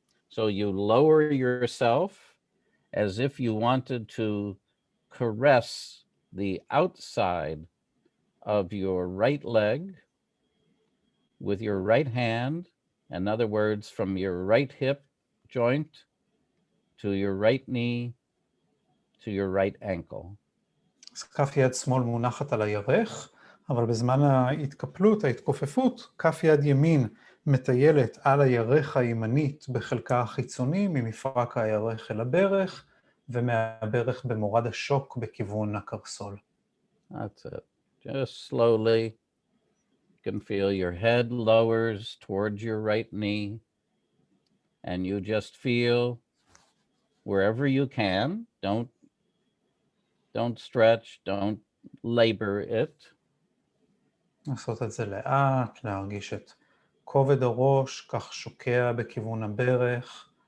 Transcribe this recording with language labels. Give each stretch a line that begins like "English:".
English: So you lower yourself as if you wanted to caress the outside of your right leg with your right hand. In other words, from your right hip joint to your right knee to your right ankle.
Hebrew: אז כף יד שמאל מונחת על הירך, אבל בזמן ההתקפלות, ההתכופפות, כף יד ימין מטיילת על הירך הימנית בחלקה החיצוני ממפרק הירך אל הברך, ומהברך במורד השוק בכיוון הקרסול.
English: That's it. Just slowly. You can feel your head lowers towards your right knee, and you just feel wherever you can. Don't stretch, don't labor it.
Hebrew: לעשות את זה לאט, להרגיש את כובד הראש, כך שוקע בכיוון הברך.